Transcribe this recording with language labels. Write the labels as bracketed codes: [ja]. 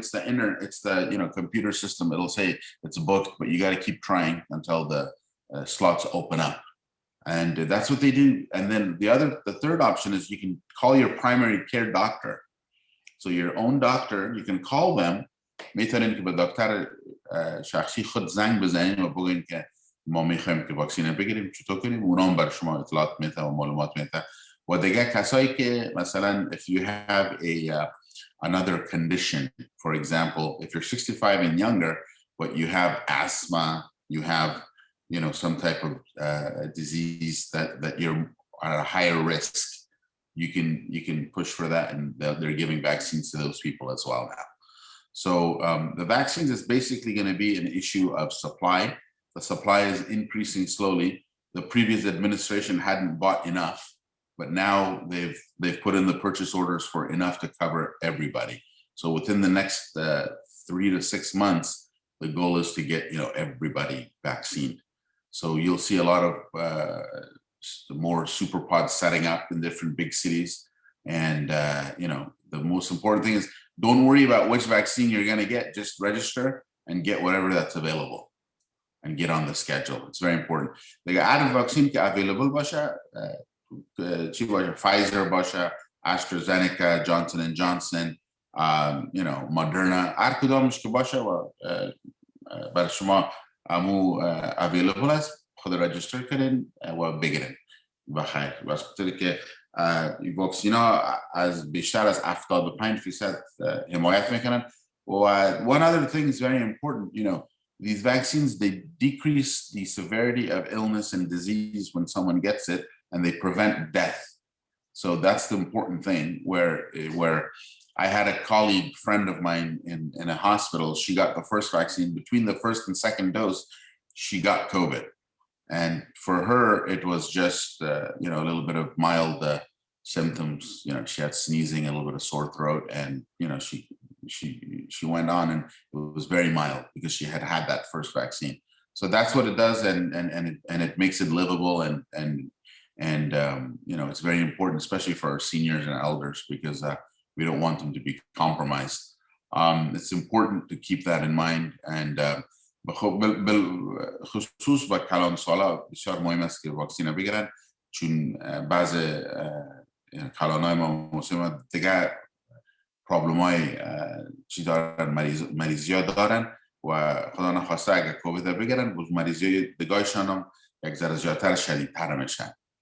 [en] It's the computer system. It'll say it's booked, but you got to keep trying until the slots open up. And that's what they do. And then the third option is you can call your primary care doctor. So your own doctor, you can call them. [fa] میتونین که به دکتر شخصی خود زنگ بزنین و بگین که ما میخوایم که واکسین بگیریم، چطور کنیم. اونا هم بر شما اطلاعات میده و معلومات میده. و دیگه کسایی که مثلا [en] if you have another condition, for example, if you're 65 and younger but you have asthma, you have some type of disease that you're at a higher risk, you can push for that, and they're giving vaccines to those people as well now. So the vaccines is basically going to be an issue of supply. The supply is increasing slowly. The previous administration hadn't bought enough, but now they've put in the purchase orders for enough to cover everybody. So within the next 3 to 6 months, the goal is to get everybody vaccinated. So you'll see a lot of more super pods setting up in different big cities, and the most important thing is don't worry about which vaccine you're going to get. Just register and get whatever that's available and get on the schedule. It's very important. [fa] The عدد vaccine که available باشه چی باشه؟ Pfizer باشه، AstraZeneca، Johnson and Johnson، Moderna، هر کدامش که باشه و برای شما امو available است، خود رجیستر کنین و بگیرین بخیر. واسه خاطر که واکسین ها از بیشتر از 75% حمایت میکنن. [en] One other thing is very important, these vaccines, they decrease the severity of illness and disease when someone gets it, and they prevent death. So that's the important thing, where I had a colleague friend of mine in a hospital. She got the first vaccine. Between the first and second dose, she got COVID. And for her, it was just, a little bit of mild symptoms. She had sneezing, a little bit of sore throat, and, she went on, and it was very mild because she had had that first vaccine. So that's what it does. And it makes it livable. And it's very important, especially for our seniors and elders, because we don't want them to be compromised. It's important to keep that in mind. [fa] And بالخصوص با کلان سالا بسیار مهم است که واکسین بگیرن، چون بعض کلانای ما مسلمان دیگه پرابلم های چی دارن، مریضی ها دارن و خدا نخواسته اگر کووید بگیرن مریضی های دیگهشان هم یک ذره زیادتر شدیدتر میشن.